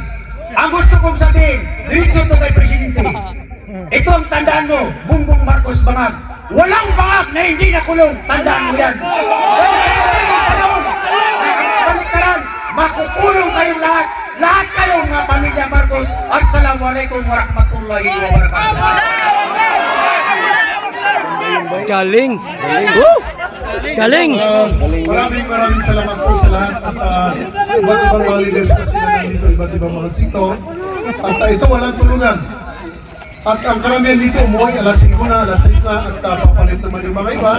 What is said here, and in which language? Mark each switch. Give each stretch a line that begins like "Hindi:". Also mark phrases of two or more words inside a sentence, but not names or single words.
Filipino: Ang gusto kong sabihin, diretso ito kay Presidente. Ito ang tandaan mo, Bongbong Marcos bangag. Walang bangag na hindi nakulong. Tandaan mo yan. Baliktaran, makukulong kayong lahat. Lahat kayong mga pamilya Marcos.
Arabic: السلام عليكم ورحمة الله وبركاته.
Filipino: Galing! Woo! Galing! Maraming salamat po sa lahat at iba't ibang mga leaders kasi na nandito, iba't ibang mga sito. At ito walang tulugan. At ang karamihan dito umuwi alas 5 na, alas 6 na at papalit naman yung mga iba.